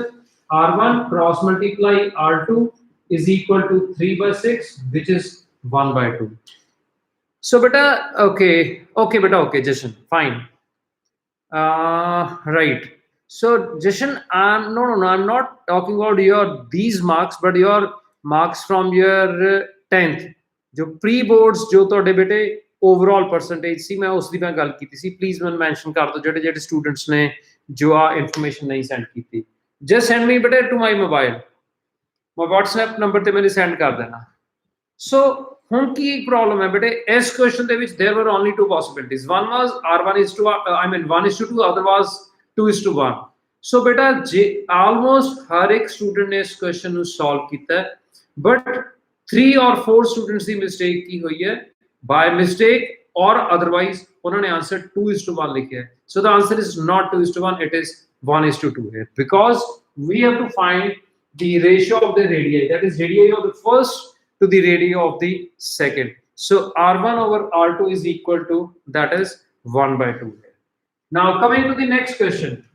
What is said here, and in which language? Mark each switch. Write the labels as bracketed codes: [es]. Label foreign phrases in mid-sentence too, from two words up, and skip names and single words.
[en] R1 cross multiply R2 is equal to 3 by 6, which is 1 by 2. So beta, okay, Jashan, fine. Right. So Jashan, I'm not talking about your these marks, but your marks from your 10th. [pa] जो [en] pre boards [pa] जो ਤੁਹਾਡੇ ਬੇਟੇ [en] overall percentage [pa] ਸੀ ਮੈਂ ਉਸ ਦੀ ਮੈਂ ਗੱਲ ਕੀਤੀ ਸੀ ਪਲੀਜ਼ ਮੈਨੂੰ ਮੈਂਸ਼ਨ ਕਰ ਦਿਓ ਜਿਹੜੇ ਸਟੂਡੈਂਟਸ ਨੇ ਜੋ ਆ ਇਨਫੋਰਮੇਸ਼ਨ ਨਹੀਂ ਸੈਂਡ ਕੀਤੀ [en] just send me [pa] ਬੇਟੇ [en] to my mobile my WhatsApp [pa] ਨੰਬਰ ਤੇ ਮੈਨੂੰ ਸੈਂਡ ਕਰ ਦੇਣਾ so ਹੁਣ ਕੀ ਪ੍ਰੋਬਲਮ ਹੈ ਬੇਟੇ ਇਸ ਕੁਐਸਚਨ ਦੇ ਵਿੱਚ [en] there were only two possibilities one was R1 is to I mean 1 is to 2 other was 2 is to 1 so beta almost [hi] हर एक स्टूडेंट ने इस क्वेश्चन [pa] ਨੂੰ सॉल्व ਕੀਤਾ [en] but 3 or 4 [pa] स्टूडेंट्स ਦੀ ਮਿਸਟੇਕ ਕੀ ਹੋਈ ਹੈ [en] by mistake or otherwise [hi] उन्होंने आंसर [en] 2 is to 1 [hi] लिखा है [en] so the answer is not 2 is to 1 it is 1 is to 2 here because we have to find the ratio of the radii that is radii of the first to the radii of the second so R1 over R2 is equal to that is 1 by 2 here. Now coming to the next question.